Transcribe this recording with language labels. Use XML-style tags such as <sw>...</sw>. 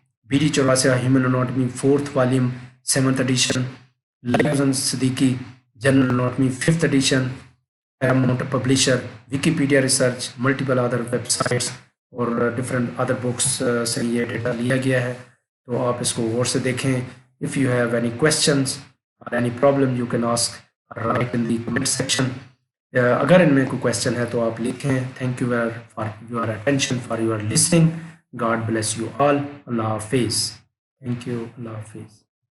<ur>B D چواسیا human anatomy 4th volume 7th edition. لائبزن Siddiqui general anatomy 5th edition. Paramount publisher. Wikipedia research. Multiple other web sites اور different other books سے یہ data لیا گیا ہے. تو آپ اس کو غور سے دیکھیں.</ur> <en>If you have any questions or any problem you can ask or write in the comment section.</en> <ur>اگر ان میں کوئی question ہے تو آپ لکھیں.</ur> <en>Thank you for your attention, for your listening. God bless you all.</en> <ur>اللہ حافظ.</ur> <en>Thank you. اللہ حافظ.</en>